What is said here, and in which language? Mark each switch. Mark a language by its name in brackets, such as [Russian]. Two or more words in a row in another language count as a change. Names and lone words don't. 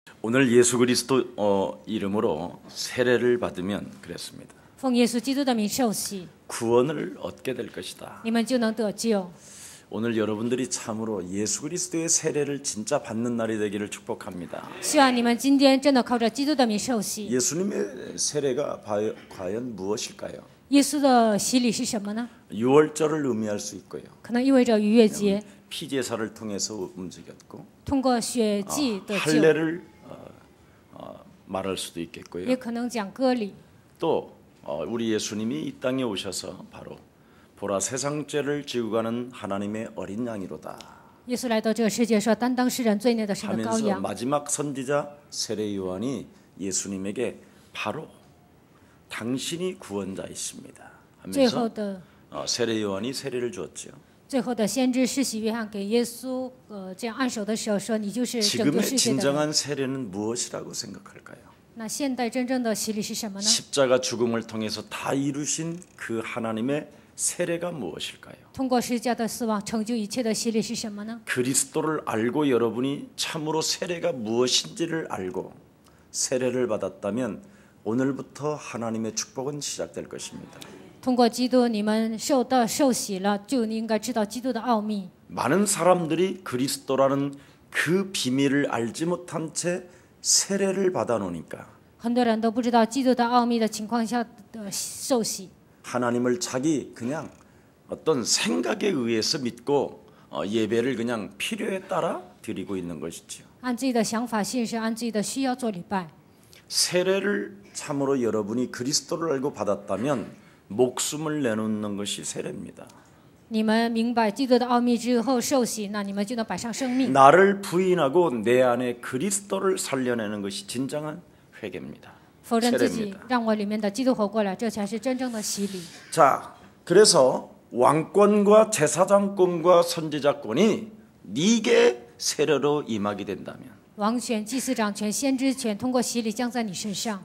[Korean] 오늘 예수 그리스도 이름으로 세례를 받으면 그랬습니다. [Chinese] 奉耶稣基督的名受洗， [Korean] 구원을 얻게 될 것이다. [Chinese] 你们就能得救。 [Korean] 오늘 여러분들이 참으로 예수 그리스도의 세례를 진짜 받는 날이 되기를 축복합니다. [Chinese] 希望你们今天真的靠着基督的名受洗。 [Korean] 예수님의 세례가 과연 무엇일까요? [Chinese] 耶稣的洗礼是什么呢？ [Korean] 유월절을 의미할 수 있고요. [Chinese] 可能意味着逾越节， [Korean] 피제사를 통해서 움직였고 [Chinese] 通过血祭得救， [Korean] 할례를 말할 수도 [Chinese] 也 [Korean] 있겠고요. [Chinese] 可能讲割礼。 [Korean] 또 우리 예수님이 이 땅에 오셔서 바로 보라 세상 죄를 지고 가는 하나님의 어린 양이로다 [Chinese] 耶稣来到这个世界，说担当世人罪孽的神的羔 [Korean] 하면서 [Chinese] 羊。 [Korean] 마지막 선지자 세례 요한이 예수님에게 바로 당신이 구원자이십니다 [Chinese] 最后 [Korean] 하면서 [Chinese] 的 [Korean] 세례 요한이 세례를 주었죠. [Chinese] 最后的先知施洗约翰给耶稣这样按手的时候说：“你就是拯救 [Korean] 지금의 [Chinese] 世界的人。 [Korean] 진정한 세례는 무엇이라고 생각할까요? ” [Chinese] 那现代真正的洗礼是什么呢？ [Korean] 십자가 죽음을 통해서 다 이루신 그 하나님의 세례가 무엇일까요? [Chinese] 通过十字架的死亡成就一切的洗礼是什么呢？ [Korean] 그리스도를 알고 여러분이 참으로 세례가 무엇인지를 알고 세례를 받았다면 오늘부터 하나님의 축복은 시작될 것입니다. [Chinese] 通过基督，你们受洗了，就应该知道基督的奥秘。 [Korean] 많은 사람들이 그리스도라는 그 비밀을 알지 못한 채 세례를 받아 놓으니까 [Chinese] 很多人都不知道基督的奥秘的情况下的受洗， [Korean] 하나님을 자기 그냥 어떤 생각에 의해서 믿고 예배를 그냥 필요에 따라 드리고 있는 것이죠. [Chinese] 按自己的想法信，是按自己的需要做礼拜。 [Korean] 세례를 참으로 여러분이 그리스도를 알고 받았다면 목숨을 내놓는 것이 세례입니다. [Chinese] 你们明白基督的奥秘之后受洗，那你们就能摆上生命。 [Korean] 나를 부인하고 내 안에 그리스도를 살려내는 것이 진정한 회개입니다. [Chinese] 否认自己 [Korean] 세례입니다. ， [Chinese] 让我里面的基督活过来，这才是真正的洗礼。 [Korean] 자, 그래서 왕권과 제사장권과 선지자권이 네게 세례로 임하게 된다면 [Chinese] 王权、祭司长权、先知权，通过洗礼降在你身上。